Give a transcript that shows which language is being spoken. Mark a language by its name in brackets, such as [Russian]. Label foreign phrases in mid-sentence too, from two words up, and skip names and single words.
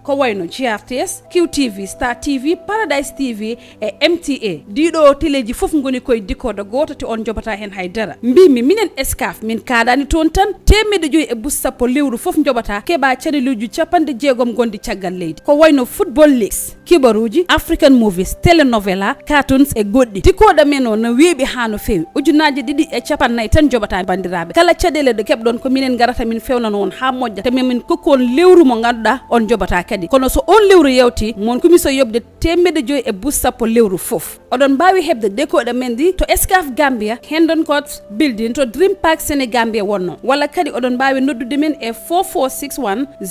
[Fula] ko wayno GRTS QTV Star TV Paradise TV e MTA diɗo téléji fof goni koye decoder goto te on jobata hen haydara mbimi minen escaf min kaɗani toon tan temedde joyi e bus sappo lewru fof jobata keɓa caneluji 60 gondi caggal leydi ko wayno [English] football leagues [Fula] kibaruji [English] African movies [Fula] telenovela cartoons e goɗɗi decoder men o no weeɓi ha no fewi ujunaji 250 tan jobata bandiraɓe kala caɗele ɗe keɓɗon ko minen garata min fewnano on ha moƴƴa te min kokku on lewru mo ganduɗa on jobata kadi kono so on lewru yewti mon kumiso yobde temedde joyi e bus sappo lewru fof oɗon mbawi hebde decoder men di to Escaf Gambia Hendon Court building to Dream Park Sénégambia wonno walla kadi oɗon mbawi noddude men e 4461